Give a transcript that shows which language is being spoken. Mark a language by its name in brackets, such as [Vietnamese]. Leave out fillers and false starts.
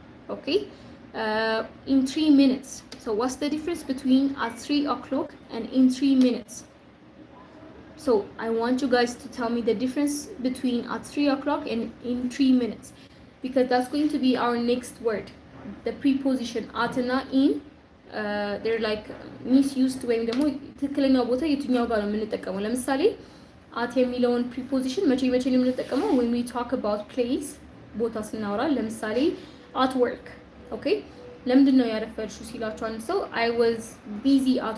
[English] Okay, in 3 minutes. So what's the difference between at 3 o'clock and in 3 minutes? So I want you guys to tell me the difference between at 3 o'clock and in 3 minutes, because that's going to be our next word. [Amharic] The preposition at እና in [English] they're like misused [Amharic] ወይም ደግሞ ትክክለኛው ቦታ የትኛው ጋር ነው የምንጠቀመው? ለምሳሌ at የሚለውን preposition መቼ መቼ ነው የምንጠቀመው? [English] when we talk about place [Amharic] ቦታ ስናወራ ለምሳሌ at work okay ለምንድን ነው ያረፈድሽው ሲላችሁ አንድ ሰው [English] I was busy